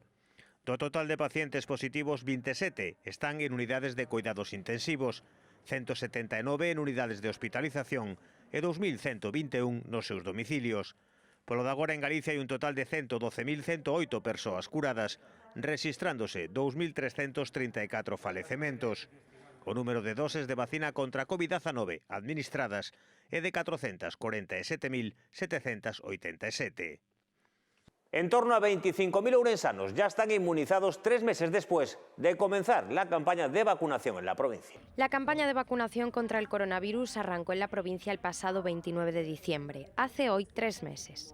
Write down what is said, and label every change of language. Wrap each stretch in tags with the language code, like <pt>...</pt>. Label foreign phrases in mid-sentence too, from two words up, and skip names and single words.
<gl>Do total de pacientes positivos, 27 están en unidades de cuidados intensivos, 179 en unidades de hospitalización e 2.121 nos seus domicilios. Polo de agora en Galicia hai un total de 112.108 persoas curadas, rexistrándose 2.334 falecementos. O número de doses de vacina contra COVID-19 administradas é de 447.787.</gl> <es>En torno a 25.000 ourensanos ya están inmunizados 3 meses después de comenzar la campaña de vacunación en la provincia. La campaña de vacunación contra el coronavirus arrancó en la provincia el pasado 29 de diciembre, hace hoy 3 meses.</es>